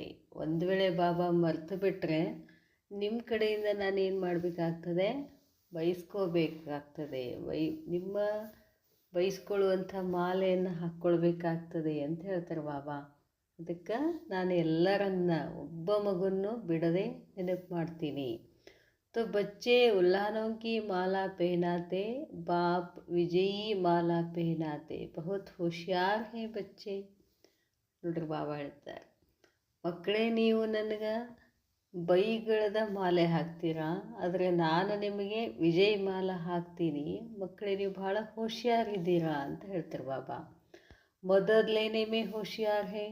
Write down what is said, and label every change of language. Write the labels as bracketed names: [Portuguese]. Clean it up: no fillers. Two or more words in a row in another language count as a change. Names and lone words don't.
[Kannada] ಒಂದು ವೇಳೆ ಬಾಬಾ ಮರ್ತು ಬಿಟ್ಟರೆ ನಿಮ್ಮ ಕಡೆಯಿಂದ ನಾನೇನು ಮಾಡಬೇಕಾಗ್ತದೆ, ಬಯಸ್ಕೋಬೇಕಾಗ್ತದೆ. ನಿಮ್ಮ ಬಯಸ್ಕೊಳ್ಳುವಂಥ ಮಾಲೆಯನ್ನು ಹಾಕ್ಕೊಳ್ಬೇಕಾಗ್ತದೆ ಅಂತ ಹೇಳ್ತಾರೆ ಬಾಬಾ. ಅದಕ್ಕೆ ನಾನು ಎಲ್ಲರನ್ನ ಒಬ್ಬ ಮಗುವನ್ನು ಬಿಡದೆ ನೆನಪು ಮಾಡ್ತೀನಿ. [Hindi] तो बच्चे उल्हानों की माला पहनाते बाप विजयी माला पहनाते. बहुत होशियार है बच्चे. [Kannada] ನೋಡ್ರಿ ಬಾಬಾ ಹೇಳ್ತಾರೆ, ಮಕ್ಕಳೇ ನೀವು ನನಗೆ ಬೈಗಳದ ಮಾಲೆ ಹಾಕ್ತೀರಾ, ಆದರೆ ನಾನು ನಿಮಗೆ ವಿಜಯ್ ಮಾಲ ಹಾಕ್ತೀನಿ. ಮಕ್ಕಳೇ ನೀವು ಭಾಳ ಹೋಶಿಯಾರಿದ್ದೀರಾ ಅಂತ ಹೇಳ್ತಾರೆ ಬಾಬಾ. [Hindi] मदद लेने में होशियार है.